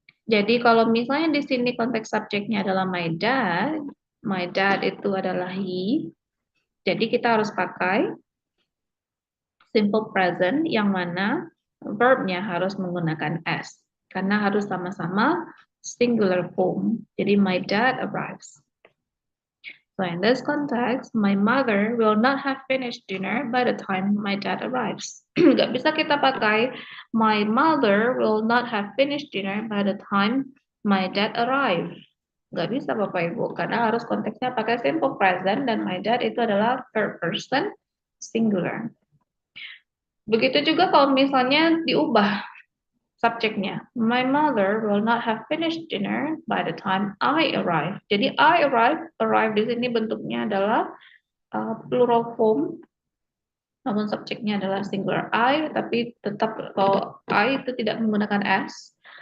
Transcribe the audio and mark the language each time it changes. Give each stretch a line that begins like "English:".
Indonesian: Jadi kalau misalnya di sini konteks subjeknya adalah my dad itu adalah he, jadi kita harus pakai simple present yang mana verbnya harus menggunakan s, karena harus sama-sama singular form. Jadi
English: my dad arrives. So in this context, my mother will not have finished dinner by the time my dad arrives.
Indonesian: Nggak bisa kita pakai
English: my mother will not have finished dinner by the time my dad arrives.
Indonesian: Nggak bisa Bapak Ibu, karena harus konteksnya pakai
English: simple present
Indonesian: dan my dad itu adalah
English: third person singular.
Indonesian: Begitu juga kalau misalnya diubah subjeknya.
English: My mother will not have finished dinner by the time I arrive.
Indonesian: Jadi
English: I arrive
Indonesian: di sini bentuknya adalah
English: plural form,
Indonesian: namun subjeknya adalah singular I, tapi tetap kalau I itu tidak menggunakan S.